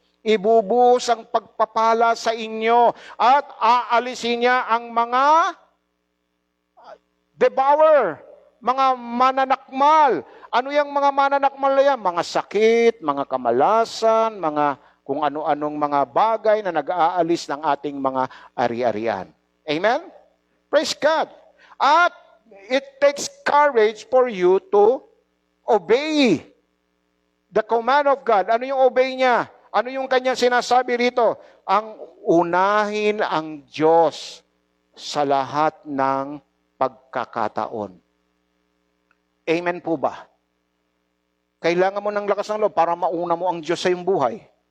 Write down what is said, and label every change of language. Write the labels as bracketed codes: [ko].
[tl] Ibubuhos ang pagpapala sa inyo at aalisin niya ang mga devourer, mga mananakmal. Ano yung mga mananakmal na yan? Mga sakit, mga kamalasan, mga kung ano-anong mga bagay na nag-aalis ng ating mga ari-arian. [en] Amen? Praise God. At it takes courage for you to obey the command of God. [tl] Ano yung obey niya? Ano yung kanyang sinasabi rito? Ang unahin ang Diyos sa lahat ng pagkakataon. Amen po ba? Kailangan mo ng lakas ng loob para mauna mo ang Diyos sa iyong buhay.